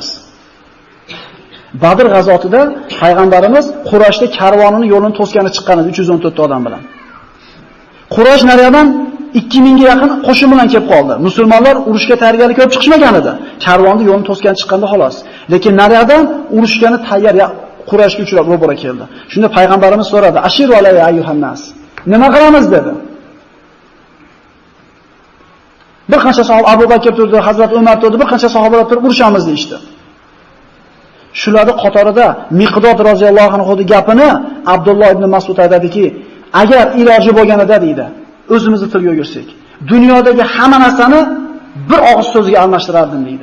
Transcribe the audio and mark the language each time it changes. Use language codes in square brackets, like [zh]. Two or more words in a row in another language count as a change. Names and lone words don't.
[uz] Badr g'azotida payg'ambarimiz Qurayshda karvonini yo'lini to'sgani chiqqan 314 ta odam bilan. Quraysh nariyadan 2000 ga yaqin qo'shin bilan kelib qoldi. Musulmonlar urushga tayyorgarlik ko'rib chiqishmagan edi. Karvonni yo'lini to'sgani chiqqanda xolos. Lekin nariyadan urushgani tayyor Qurayshga uchrab ro'bara keldi. Shunda payg'ambarimiz so'radi: [ar] "أشيروا علي أيها الناس." [uz] Nima qilamiz dedi. Bir qancha sahoba Abu Bakr turdi, Hazrat Umar turdi, bir qancha sahobalar turib urushamiz deydi. Shularning qatorida Miqdod roziyallohu anhuning gapini Abdulloh ibn Mas'ud aytadiki, agar iloji bo'lganida deydi, o'zimizni tilga o'girsak, dunyodagi hamma narsani bir og'iz so'zga almashtirardim deydi.